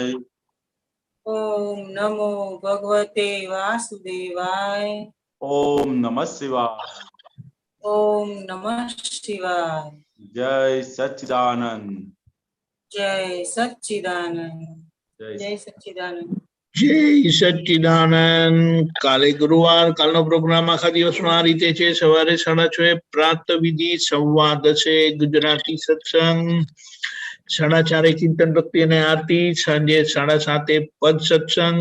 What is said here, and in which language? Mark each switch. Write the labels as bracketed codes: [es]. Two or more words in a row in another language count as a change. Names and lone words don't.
[sa] ओम नमो भगवते वासुदेवाय. ओम नमः शिवाय. ओम नमः शिवाय. [gu] જય સચ્ચિદાનંદ. જય સચ્ચિદાનંદ. જય સચ્ચિદાનંદ. જય સચ્ચિદાનંદ. કાલે ગુરુવાર, કાલનો પ્રોગ્રામ આખા દિવસનો આ રીતે છે. સવારે 6:30 પ્રાતઃ વિધિ, 10:15 ગુજરાતી સત્સંગ, 4:30 ચિંતન ભક્તિ અને આરતી, સાંજે 7:30 પદ સત્સંગ.